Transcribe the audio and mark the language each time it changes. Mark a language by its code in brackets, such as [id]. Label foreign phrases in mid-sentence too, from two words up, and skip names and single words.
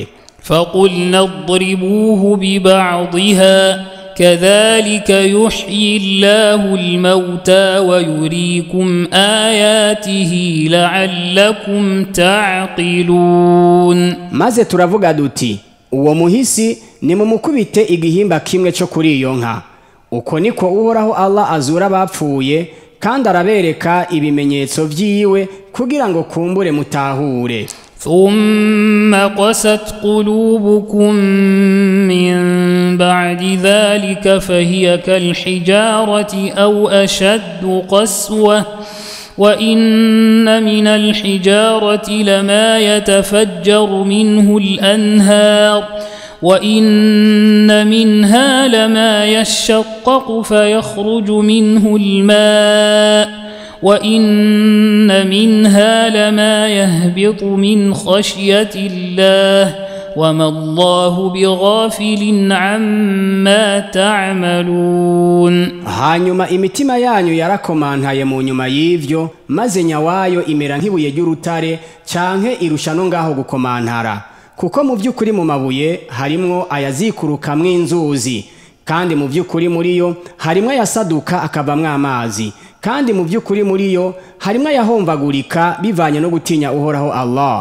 [ar] فقلنا اضربوه ببعضها كذلك يحيي الله الموتى ويريكم آياته لعلكم تعقلون. [rn] Maze turavuga duti uwo muhisi nimumukubite igihimba kimwe cyo kuri iyo nka. Uko niko uhoraho Allah azura abapfuye kandi arabereka ibimenyetso vyiwe kugira ngo kumbure mutahure. [ar] ثم قست قلوبكم من بعد ذلك فهي كالحجارة أو أشد قسوة وإن من الحجارة لما يتفجر منه الأنهار وإن منها لما يشقق فيخرج منه الماء وإن منها لما يهبط من خشية الله وما الله بغافل عما تعملون. [rn] hanyuma imitima yanyu yarakomantaye mu nyuma y'ivyo, maze nyawayo imera nk'ibuye ry'urutare canke irusha no ngaho gukomantara, kuko mu vy'ukuri mu mabuye harimwo ayazikurukamwo inzuzi, kandi mu vy'ukuri muri yo harimwo ayasaduka akavamwo amazi, kandi mu vy'ukuri muri yo harimwo ayahomvagurika bivanye no gutinya uhoraho Allah.